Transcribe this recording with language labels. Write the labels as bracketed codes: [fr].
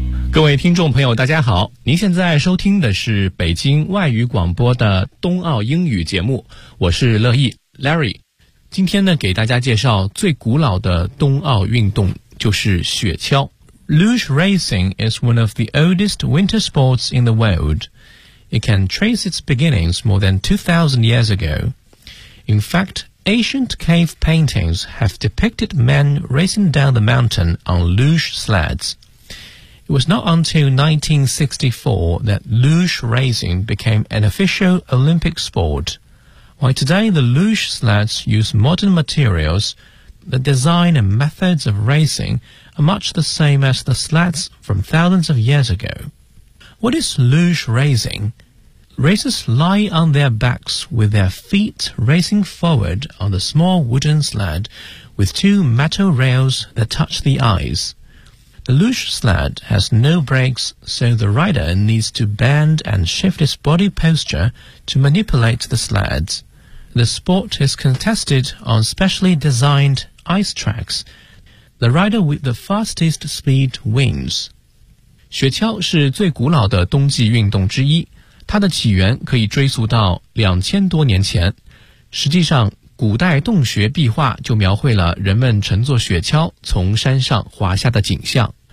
[zh] 各位听众朋友，大家好，您现在收听的是北京外语广播的冬奥英语节目，我是乐意 Larry。今天呢，给大家介绍最古老的冬奥运动，就是雪橇。 [en] Luge racing is one of the oldest winter sports in the world. It can trace its beginnings more than 2,000 years ago. In fact, ancient cave paintings have depicted men racing down the mountain on luge sleds. It was not until 1964 that luge racing became an official Olympic sport. While today the luge sleds use modern materials, the design and methods of racing are much the same as the sleds from thousands of years ago. What is luge racing? Racers lie on their backs with their feet racing forward on the small wooden sled with two metal rails that touch the ice. The luge sled has no brakes, so the rider needs to bend and shift his body posture to manipulate the sled. The sport is contested on specially designed ice tracks. The rider with the fastest speed wins. [zh] 雪橇是最古老的冬季运动之一，它的起源可以追溯到2000多年前。实际上，古代洞穴壁画就描绘了人们乘坐雪橇从山上滑下的景象。